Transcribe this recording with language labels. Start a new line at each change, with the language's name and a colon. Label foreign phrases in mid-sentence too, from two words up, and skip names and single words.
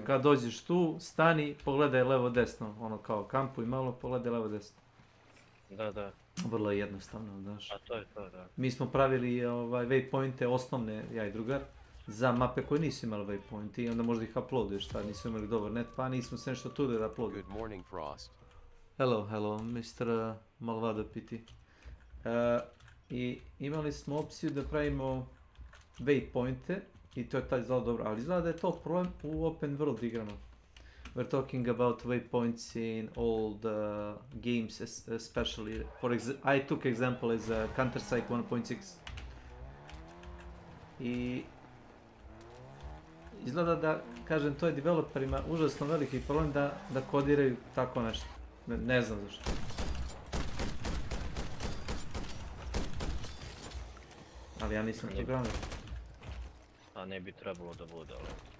Serbian: Kad dođeš tu, stani, pogledaj levo desno. Ono kao kampuj malo, pogledaj levo desno. Da. Vrlo je jednostavno, znaš. A to je to, da. Mi smo pravili waypointe osnovne, ja i drugar, za mape koje nisu imali waypointi i onda možda ih uploaduješ, tad nisu imali dobar net, pa nismo se nešto tu da uploaduju.
English: Good morning, Frost. Hello, Mr. Malvado PT.
Serbian: I imali smo opciju da pravimo waypointe i to je taj izgleda dobro, ali izgleda da je to problem u
English: open world
Serbian: igrama.
English: We're talking about waypoints in all the games, especially, I took example as Counter-Strike 1.6.
Serbian: I izgleda da, kažem, to je developerima užasno veliki problem da kodiraju tako nešto. Ne znam zašto. Ali ja nisam programer. A ne bi trebalo da bude, ali...